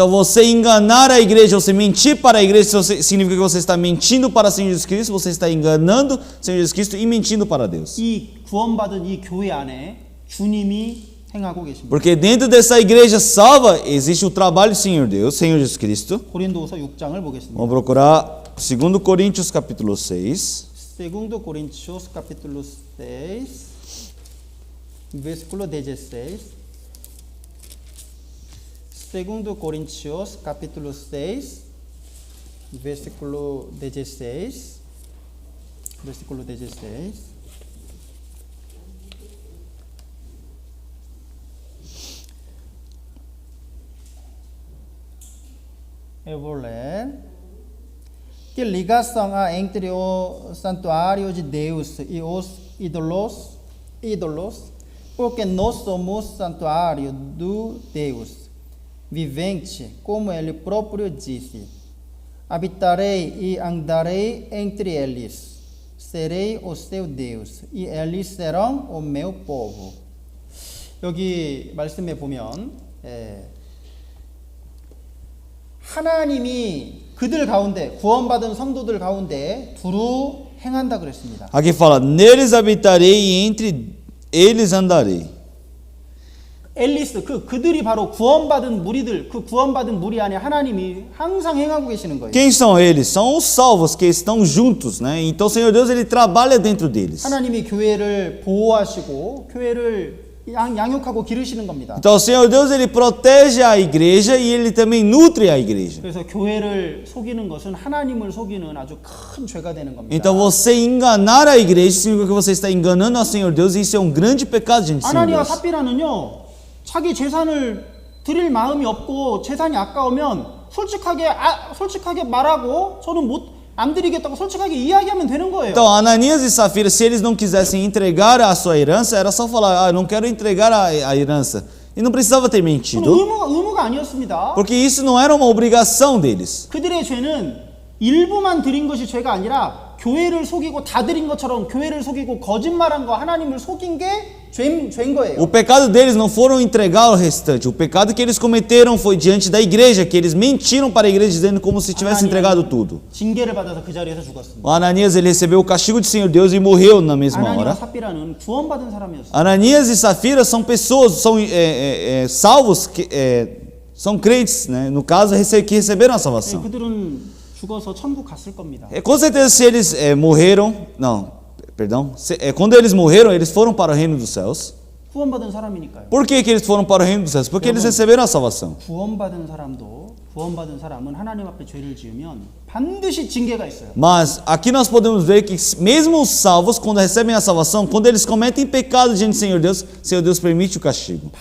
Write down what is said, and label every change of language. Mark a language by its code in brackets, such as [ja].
[pt] Então, você enganar a igreja, você mentir para a igreja, significa que você está mentindo para o Senhor Jesus Cristo, você está enganando o Senhor Jesus Cristo e mentindo para Deus. [ko] 이 구원받은 이 교회 안에 주님이 행하고 계십니다. [pt] Porque dentro dessa igreja salva existe o trabalho do Senhor Deus, Senhor Jesus Cristo. [ko] 고린도후서 6장을 보겠습니다. [pt] Vamos procurar 2 Coríntios capítulo 6. Segundo Coríntios capítulo 6, versículo 16. Segundo Coríntios capítulo 6, versículo 16. Versículo 16. Eu vou ler. Que ligação há entre o santuário de Deus e os ídolos? Porque nós somos santuário do Deus vivente, como ele próprio disse: habitarei e andarei entre eles, serei o seu Deus, e eles serão o meu povo. [ko] 여기 말씀에 보면 하나님이 그들 가운데 구원받은 성도들 가운데 두루 행한다 그랬습니다. [pt] Aqui fala, neles habitarei e entre eles andarei. [ko] 엘리스 그들이 바로 구원받은 무리들, 그 구원받은 무리 안에 하나님이 항상 행하고 계시는 거예요. [pt] Quem são eles? São os salvos que estão juntos, né? Então o Senhor Deus ele trabalha dentro deles. [ko] 하나님이 교회를 보호하시고 교회를 양육하고 기르시는 겁니다. [pt] Então o Senhor Deus ele protege a igreja e ele também nutre a igreja. [ko] 그래서 교회를 속이는 것은 하나님을 속이는 아주 큰 죄가 되는 겁니다. [pt] Então você enganar a igreja significa que você está enganando ao Senhor Deus e isso é um grande pecado diante do Senhor [ko] 아나니아 [pt] Deus. [ko] 삽비라는요, 자기 재산을 드릴 마음이 없고 재산이 아까우면 솔직하게 말하고 저는 안 드리겠다고 솔직하게 이야기하면 되는 거예요. [pt] Então Ananias e Safira, se eles não quisessem entregar a sua herança, era só falar, não quero entregar a herança. E não precisava ter mentido, [ko] 의무가 아니었습니다. [pt] porque isso não era uma obrigação deles. [ko] 그들의 죄는 일부만 드린 것이 죄가 아니라 교회를 속이고 다 드린 것처럼 교회를 속이고 거짓말한 거 하나님을 속인 게 죄인 거예요. [pt] O pecado deles não foram entregar o restante. O pecado que eles cometeram foi diante da igreja, que eles mentiram para a igreja dizendo como se tivessem entregado tudo. [ko] 징계를 받아서 그 자리에서 죽었습니다. [pt] O Ananias ele recebeu o castigo do Senhor Deus e morreu na mesma [ko] 아나니와 [pt] hora. [ko] 삽비라는 구원받은 사람이었어요. [pt] Ananias e Safira são pessoas, são salvos, são crentes, né? No caso, que receberam a salvação. [ko] 그들은 죽어서 천국 갔을 겁니다. [pt] Com certeza, se eles morreram, não, perdão, quando eles morreram, eles foram para o reino dos céus. [ko] 구원받은 사람이니까요. [pt] Por que eles foram para o reino dos céus? Porque eles receberam a salvação. [ko] 구원받은 사람은 하나님 앞에 죄를 지으면 반드시 징계가 있어요. [pt] Mas aqui nós podemos ver que mesmo os salvos, quando recebem a salvação, quando eles cometem pecado diante do Senhor Deus permite o castigo.